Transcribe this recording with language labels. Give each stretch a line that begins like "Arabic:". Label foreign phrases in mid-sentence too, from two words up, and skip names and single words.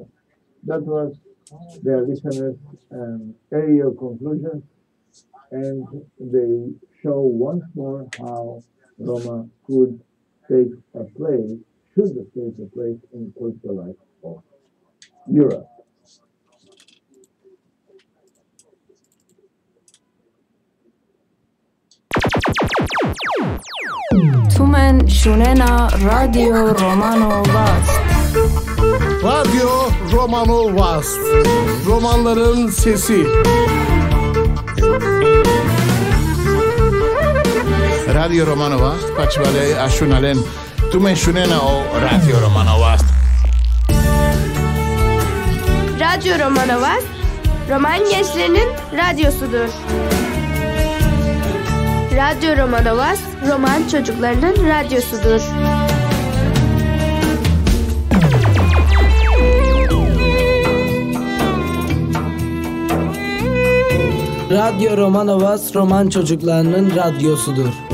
English: That was their listeners' aerial conclusions, and they show once more how Roma could take a place, should take a place in political life of Europe.
Romany: Tumen Shunena Radio Romanovast.
Turkish: Radyo Romanovast. Romanların sesi.
Romany: Radio Romanovast, paçvale aşunalen. Tumen Shunena o Radio Romanovast.
Turkish: Radyo Romanovast, Roman gençlerinin radyosudur. Radyo Romanovast, Roman çocuklarının radyosudur. Radyo Romanovast, Roman çocuklarının radyosudur.